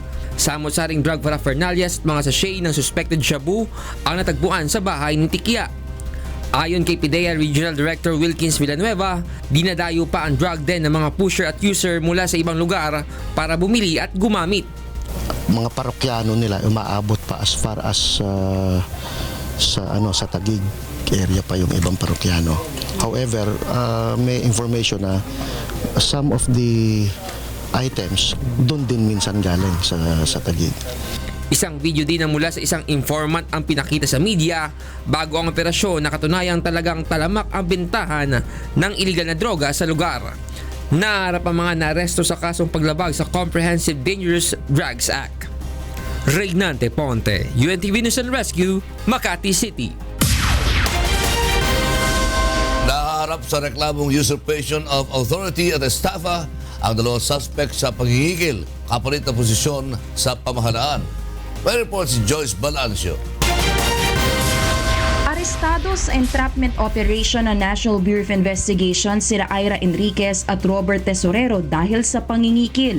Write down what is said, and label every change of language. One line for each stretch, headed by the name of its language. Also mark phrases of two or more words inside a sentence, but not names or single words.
Filipino: Samot-saring
English: drug paraphernalia
Filipino: at mga sachet ng suspected shabu ang natagpuan sa bahay ng tikya. Ayon kay PDEA Regional Director Wilkins Villanueva, dinadayo pa ang
English: drug den
Filipino: ng mga pusher at user mula sa ibang lugar para bumili at gumamit. Mga parokyano nila umaabot pa
English: as far as
Filipino: sa Taguig area pa yung ibang parokyano. However, may information na
English: some of the items
Filipino: doon din minsan galing sa Taguig. Isang video din na mula sa isang informant ang pinakita sa media bago ang operasyon na katunayang talagang talamak ang bentahan ng iligal na droga sa lugar. Naharap ang mga naaresto sa kasong paglabag sa Comprehensive Dangerous Drugs Act. Regnante Ponte, UNTV News and Rescue, Makati City. Naharap sa reklamong
English: usurpation of authority
Filipino: at estafa ang dalawang suspect sa pangingigil kapalit na posisyon sa pamahalaan. May report si Joyce Balancio. Arestado sa
English: entrapment operation
Filipino: ng National Bureau of Investigation sina Ira Enriquez at Robert Tesorero dahil sa pangingikil.